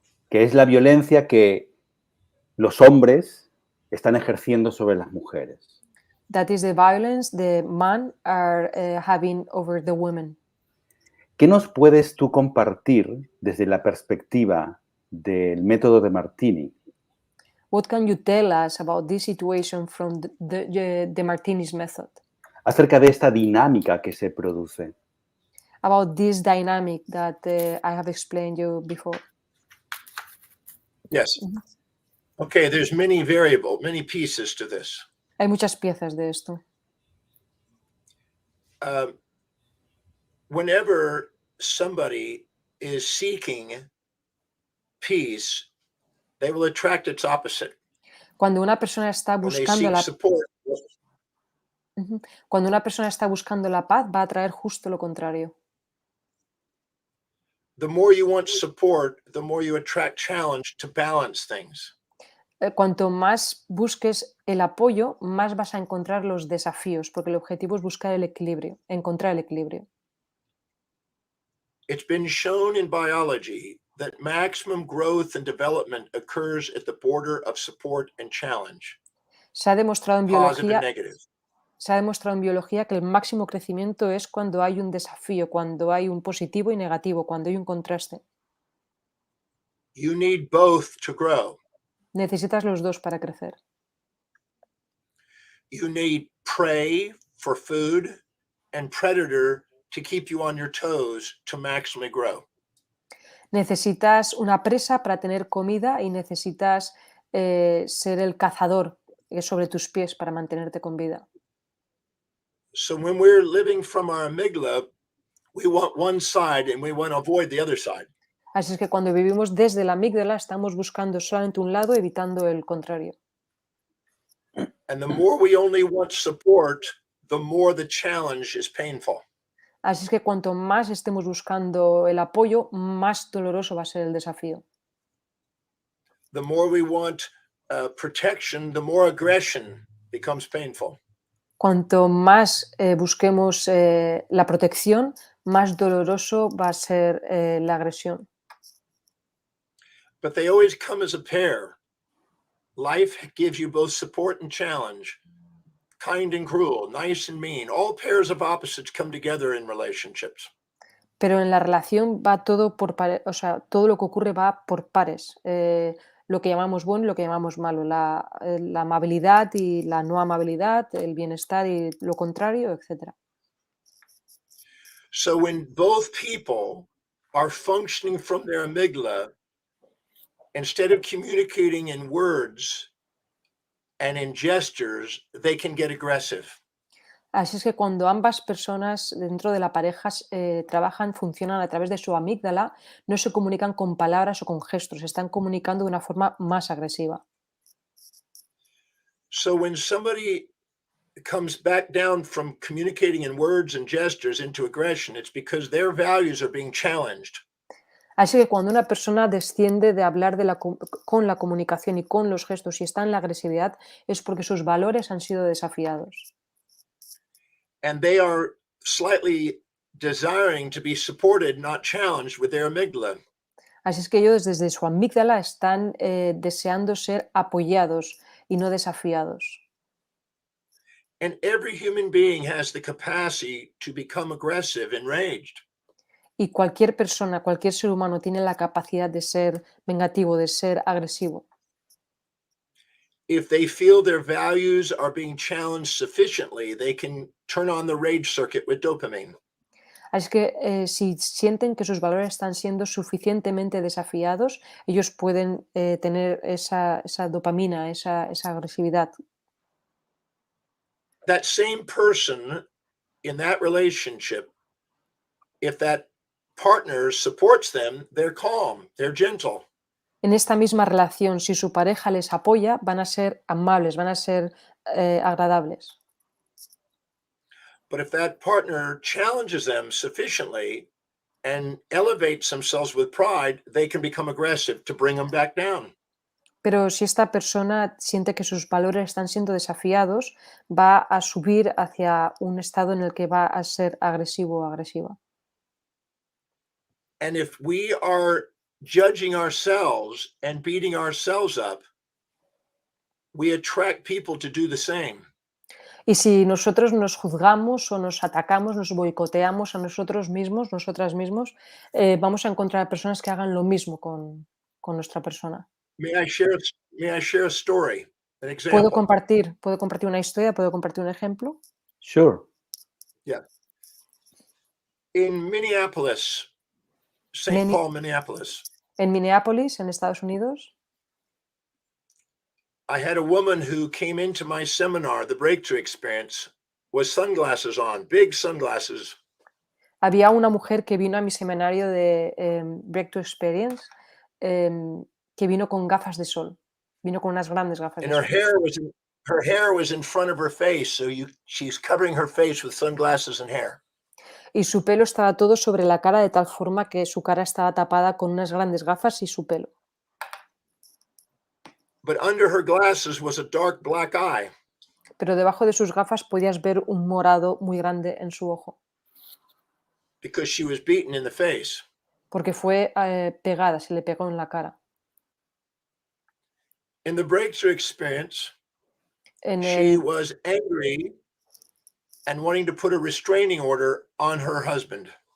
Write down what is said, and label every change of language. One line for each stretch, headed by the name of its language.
Spanish: que es la violencia que los hombres están ejerciendo sobre las mujeres.
English: That is the violence the men are having over the women.
Spanish: ¿Qué nos puedes tú compartir desde la perspectiva del método Demartini
English: What can you tell us about this situation from the Demartini's method?
Spanish: acerca de esta dinámica que se produce?
English: About this dynamic that I have explained you before. Yes. Okay, there's many pieces to this.
Spanish: Hay muchas piezas de esto.
English: Whenever somebody is seeking peace, they will attract its opposite.
Spanish: Cuando una persona está
English: When they
Spanish: buscando
English: seek support,
Spanish: Cuando una persona está buscando la paz, va a traer justo lo contrario.
English: the more you want support, the more you attract challenge to balance things.
Spanish: Cuanto más busques el apoyo, más vas a encontrar los desafíos, porque el objetivo es buscar el equilibrio, encontrar el equilibrio.
English: it's been shown in biology that maximum growth and development occurs at the border of support and challenge,
Spanish: Se ha demostrado en
English: positive and
Spanish: biología,
English: negative.
Spanish: se ha demostrado en biología que el máximo crecimiento es cuando hay un desafío, cuando hay un positivo y negativo, cuando hay un contraste.
English: You need both to grow.
Spanish: Necesitas los dos para crecer.
English: You need prey for food and predator to keep you on your toes to maximally grow.
Spanish: Necesitas una presa para tener comida y necesitas ser el cazador sobre tus pies para mantenerte con vida.
English: So when we're living from our amygdala, we want one side and we want to avoid the other side.
Spanish: Así es que cuando vivimos desde la amígdala estamos buscando solamente un lado, evitando el contrario.
English: And the more we only want support, the more the challenge is painful.
Spanish: Así es que cuanto más estemos buscando el apoyo, más doloroso va a ser el desafío.
English: The more we want protection, the more aggression becomes painful.
Spanish: Cuanto más busquemos la protección, más doloroso va a ser la agresión.
English: But they always come as a pair. Life gives you both support and challenge, kind and cruel, nice and mean. All pairs of opposites come together in relationships.
Spanish: Pero en la relación va todo por pares, o sea, todo lo que ocurre va por pares. Lo que llamamos bueno y lo que llamamos malo, la amabilidad y la no amabilidad, el bienestar y lo contrario, etc.
English: So when both people are functioning from their amygdala, instead of communicating in words and in gestures, they can get aggressive.
Spanish: Así es que cuando ambas personas dentro de la pareja funcionan a través de su amígdala, no se comunican con palabras o con gestos, se están comunicando de una forma más agresiva.
English: So when somebody comes back down from communicating in words and gestures into aggression, it's because their values are being challenged.
Spanish: Así que cuando una persona desciende de hablar con la comunicación y con los gestos y está en la agresividad, es porque sus valores han sido desafiados.
English: And they are slightly desiring to be supported, not challenged with their amygdala.
Spanish: Así es que ellos desde su amígdala están deseando ser apoyados y no desafiados.
English: And every human being has the capacity to become aggressive, enraged.
Spanish: Y cualquier persona, cualquier ser humano tiene la capacidad de ser vengativo, de ser agresivo.
English: If they feel their values are being challenged sufficiently, they can turn on the rage circuit with dopamine.
Spanish: Así que si sienten que sus valores están siendo suficientemente desafiados, ellos pueden tener esa dopamina, esa agresividad.
English: That same person in that relationship, if that partner supports them, they're calm, they're gentle.
Spanish: En esta misma relación, si su pareja les apoya, van a ser amables, van a ser agradables.
English: But if that partner challenges them sufficiently and elevates themselves with pride, they can become aggressive to bring them back down.
Spanish: Pero si esta persona siente que sus valores están siendo desafiados, va a subir hacia un estado en el que va a ser agresivo o agresiva.
English: And if we are judging ourselves and beating ourselves up, we attract people to do the same.
Spanish: Y si nosotros nos juzgamos o nos atacamos, nos boicoteamos a nosotros mismos, nosotras mismos, vamos a encontrar personas que hagan lo mismo con nuestra persona.
English: May I share a story, an
Spanish: ¿Puedo
English: example?
Spanish: compartir una historia? ¿Puedo compartir un ejemplo?
English: Sure. Yeah. In Minneapolis, St. Paul, Minneapolis,
Spanish: En Minneapolis, en Estados Unidos,
English: I had a woman who came into my seminar, the Breakthrough Experience, with sunglasses on, big sunglasses.
Spanish: había una mujer que vino a mi seminario de Breakthrough Experience, que vino con gafas de sol, vino con unas grandes gafas
English: And
Spanish: de
English: her
Spanish: sol.
English: hair was in front of her face, so she's covering her face with sunglasses and hair.
Spanish: Y su pelo estaba todo sobre la cara de tal forma que su cara estaba tapada con unas grandes gafas y su pelo.
English: But under her glasses was a dark black eye.
Spanish: Pero debajo de sus gafas podías ver un morado muy grande en su ojo.
English: because she was beaten in the face.
Spanish: porque fue pegada, se le pegó en la cara.
English: In the breakthrough experience,
Spanish: En
English: she
Spanish: el,
English: was angry and wanting to put a restraining order on her husband.